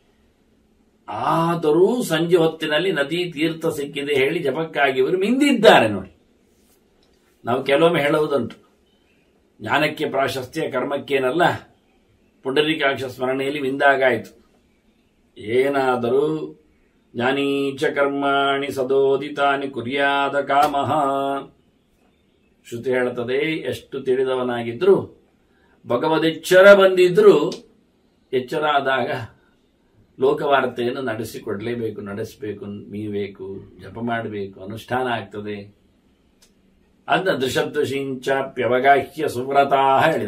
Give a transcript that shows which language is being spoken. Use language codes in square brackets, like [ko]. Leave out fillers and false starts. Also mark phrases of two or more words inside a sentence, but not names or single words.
[kn] ಆದರೂ ಸಂಜೆ ಹೊತ್ತಿನಲ್ಲಿ ನದಿ ತೀರ್ಥ ಸಿಕ್ಕಿದೆ ಹೇಳಿ ಜಪಕ್ಕಾಗಿ ಇವರು ಮಿಂದಿದ್ದಾರೆ ನೋಡಿ. ನಾವು ಕೆಲವೊಮ್ಮೆ ಹೇಳುವುದುಂಟು, ಜ್ಞಾನಕ್ಕೆ ಪ್ರಾಶಸ್ತ್ಯ ಕರ್ಮಕ್ಕೇನಲ್ಲ, ಪುಂಡರೀಕಾಕ್ಷ ಸ್ಮರಣೆಯಲ್ಲಿ ಮಿಂದಾಗಾಯಿತು. [sa] ಏನಾದರೂ ಜ್ಞಾನೀಚ ಕರ್ಮಾಣಿ ಸದೋದಿತಾನಿ ಕುರ್ಯಾದ ಕಾಮಃ. [kn] ಶ್ರುತಿ ಹೇಳುತ್ತದೆ, ಎಷ್ಟು ತಿಳಿದವನಾಗಿದ್ರು ಭಗವದೆಚ್ಚರ ಬಂದಿದ್ರು ಎಚ್ಚರ ಆದಾಗ ಲೋಕವಾರ್ತೆಯನ್ನು ನಡೆಸಬೇಕು, ಮೀಬೇಕು, ಜಪ ಮಾಡಬೇಕು, ಅನುಷ್ಠಾನ ಆಗ್ತದೆ. [sa] ಅದನ್ನ ದೃಶದ್ವಶಿಂಚಾಪ್ಯವಗಾಹ್ಯ ಸುವ್ರತಾ ಹೇಳಿದ.